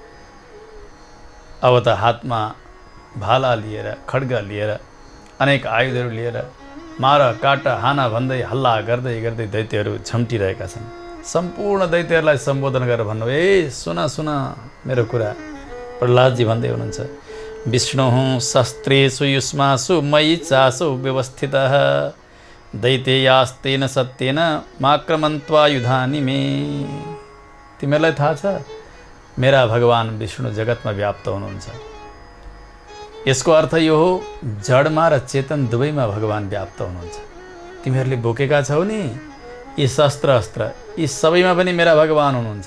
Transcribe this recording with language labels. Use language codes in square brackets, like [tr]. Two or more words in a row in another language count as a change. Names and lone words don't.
[ne] अब त हातमा भाला लिएर खड्ग लिएर अनेक आयुधहरू लिएर मार काट हाना भन्दै हल्ला गर्दै गर्दै दैत्यहरू झम्टिरहेका छन्। सम्पूर्ण दैत्यहरूलाई सम्बोधन गरेर भन्नु ए सुन सुन मेरो कुरा। प्रहलादजी भन्दै हुनुहुन्छ [sa] विष्णुः शस्त्रेषु युष्मासु मयि चासो व्यवस्थितः दैत्ययास्तेन सत्येन माक्रमन्त्वा युधानि मे। [ne] तिमीहरूलाई थाहा छ मेरा भगवान विष्णु जगतमा व्याप्त हुनुहुन्छ। यसको अर्थ यो हो जडमा र चेतन दुवैमा भगवान व्याप्त हुनुहुन्छ। तिमीहरूले बोकेका छौ नि यी शस्त्र अस्त्र यी सबैमा पनि मेरा भगवान हुनुहुन्छ।